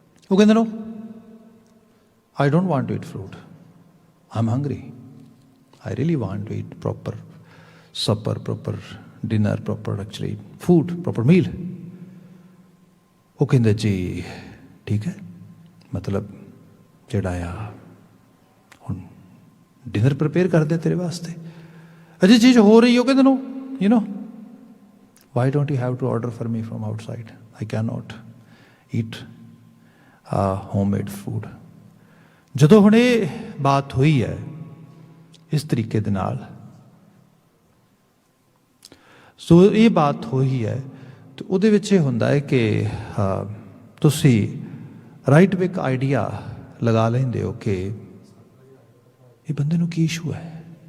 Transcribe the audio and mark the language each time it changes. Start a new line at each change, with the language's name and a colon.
Punjabi: ਉਹ ਕਹਿੰਦੇ
English: No, I don't want to eat fruit. I'm hungry. I really want to eat proper supper, proper dinner, proper actually food, proper meal.
Punjabi: ਉਹ ਕਹਿੰਦੇ ਜੀ ਠੀਕ ਹੈ, ਮਤਲਬ ਜਿਹੜਾ ਆ ਹੁਣ ਡਿਨਰ ਪ੍ਰਪੇਅਰ ਕਰਦੇ ਤੇਰੇ ਵਾਸਤੇ, ਅਜੇ ਚੀਜ਼ ਹੋ ਰਹੀ। ਉਹ ਕਹਿੰਦੇ ਨੋ, you know,
English: why don't you have to order for me from outside? I cannot eat homemade food.
Punjabi: ਜਦੋਂ ਹੁਣ ਇਹ ਬਾਤ ਹੋਈ ਹੈ ਇਸ ਤਰੀਕੇ ਦੇ ਨਾਲ, ਸੋ ਇਹ ਬਾਤ ਹੋਈ ਹੈ, ਤੇ ਉਹਦੇ ਵਿੱਚ ਇਹ ਹੁੰਦਾ ਹੈ ਕਿ ਤੁਸੀਂ ਰਾਈਟ ਵੇ ਇੱਕ ਆਈਡੀਆ ਲਗਾ ਲੈਂਦੇ ਹੋ ਕਿ ਇਹ ਬੰਦੇ ਨੂੰ ਕੀ ਇਸ਼ੂ ਹੈ।